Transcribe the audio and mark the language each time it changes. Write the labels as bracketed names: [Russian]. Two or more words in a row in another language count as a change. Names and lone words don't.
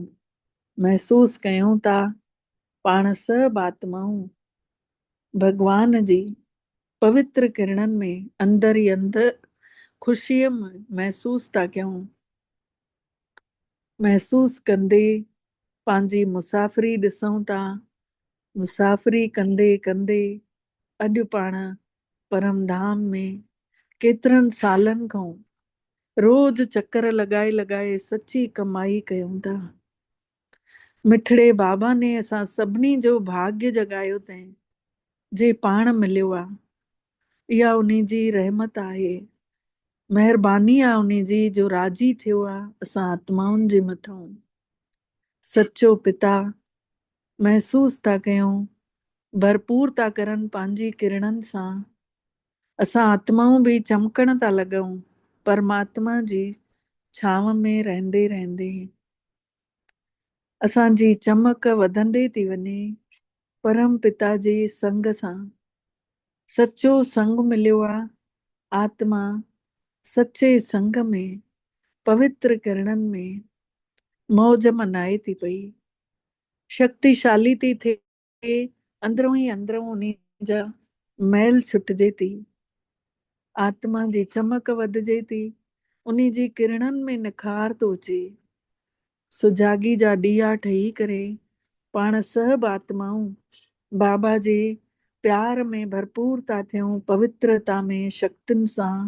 [Sindhi] महसूस कयूं था पाण सभु आत्माऊं भॻवान जी पवित्र किरणनि में अंदर ई अंदर ख़ुशीअ में महसूस था कयूं। महसूस कंदे पंहिंजी मुसाफ़िरी ॾिसूं था। मुसाफ़िरी कंदे कंदे अॼु पाण परम धाम में केतिरनि सालनि खां रोज़ चक्कर लॻाए लॻाए सची कमाई कयूं था। मिठड़े बाबा ने असां सभिनी जो भाग्य जगायो अथई, जे पाण मिलियो आहे। इहा उन्ही जी रहमत आहे, महिरबानी आहे उन्ही जी, जो राजी थियो आहे असां आत्माउनि जे मथां। सचो पिता महसूस था कयूं, भरपूर था करनि पंहिंजी किरणनि सां। असां आत्माऊं बि चमकण था लॻूं परमात्मा जी छांव में रहंदे रहंदे। असांजी चमक वधंदे थी वञे परम पिता जे संग सां। सचो संग मिलियो आहे। आत्मा सचे संग में पवित्र किरणनि में मौज मनाए थी पई, शक्तिशाली थी थिए। अंदरों ई अंदरों उन्ही जा मैल छुटिजे थी। आत्मा जी चमक वधिजे थी, उन्ही जी किरणनि में निखार थो अचे। सुजागी जा ॾीआ ठही करे पाण सभु आत्माऊं बाबा जे प्यार में भरपूर था थियूं, पवित्रता में शक्तियुनि सां।